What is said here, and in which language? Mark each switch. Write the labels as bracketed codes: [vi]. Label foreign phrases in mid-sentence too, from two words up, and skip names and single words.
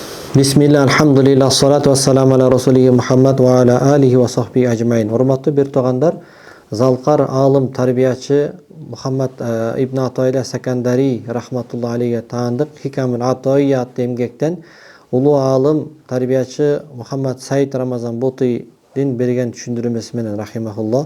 [ar] بسم الله الحمد لله الصلاة والسلام على رسوله محمد وعلى آله وصحبه أجمعين. [ky] Урматтуу бир туугандар, залкар алым тарбиячы Мухаммад ибн Атайла Сакандари [ar] رحمة الله عليه [ky] таандык Хикамул Атайя атты эмгектен улуу алым тарбиячы Мухаммад Саид Рамазан Бутыйдин берген түшүндүрмөсү менен рахимахуллах.